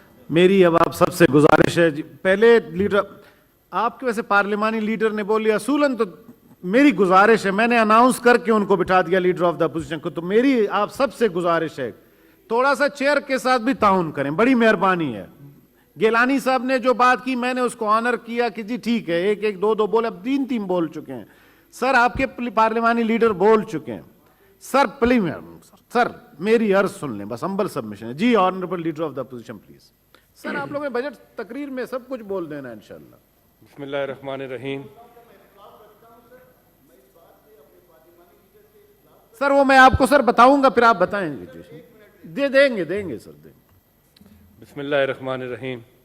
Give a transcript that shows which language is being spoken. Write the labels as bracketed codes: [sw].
[ur] میری اب آپ سب سے گزارش ہے, پہلے لیڈر آپ کے ویسے پارلیمانی لیڈر نے بولی, اصولاً تو میری گزارش ہے, میں نے اناؤنس کر کے ان کو بٹھا دیا لیڈر آف دا اپوزیشن کو, تو میری آپ سب سے گزارش ہے تھوڑا سا چیئر کے ساتھ بھی تعاون کریں, بڑی مہربانی ہے. گیلانی صاحب نے جو بات کی میں نے اس کو آنر کیا کہ جی ٹھیک ہے, 1 1 2 2 بولے, اب 3 3 بول چکے ہیں سر, آپ کے پارلیمانی لیڈر بول چکے ہیں سر. پلیز سر میری عرض سن لیں, بس ہمبل سبمیشن ہے. [en] جی honourable leader of the opposition please. [ur] سر آپ لوگوں نے بجٹ تقریر میں سب کچھ بول دینا ہے انشاءاللہ. [ar] بسم اللہ الرحمن الرحیم. [ur] سر وہ میں آپ کو سر بتاؤں گا, پھر آپ بتائیں گے. دیں گے سر, دیں گے. [ar] بسم اللہ الرحمن الرحیم.